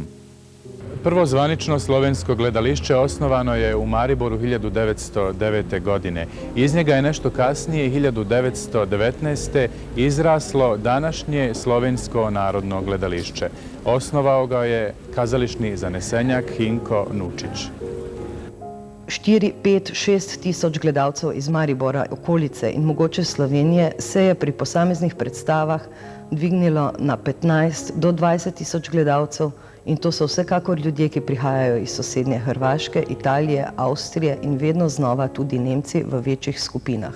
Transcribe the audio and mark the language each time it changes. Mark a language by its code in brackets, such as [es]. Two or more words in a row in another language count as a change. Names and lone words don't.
[bs] Prvo zvanično slovensko gledališće osnovano je u Mariboru 1909. godine. Iz njega je nešto kasnije, 1919. izraslo današnje Slovensko narodno gledališće. Osnovao ga je kazališni zanesenjak Hinko Nučić. [sl] 4, 5, 6 tisoč gledalcev iz Maribora, okolice in mogoče Slovenije se je pri posameznih predstavah dvignilo na 15 do 20 tisoč gledalcev, in to so vsekakor ljudje, ki prihajajo iz sosednje Hrvaške, Italije, Avstrije in vedno znova tudi Nemci v večjih skupinah.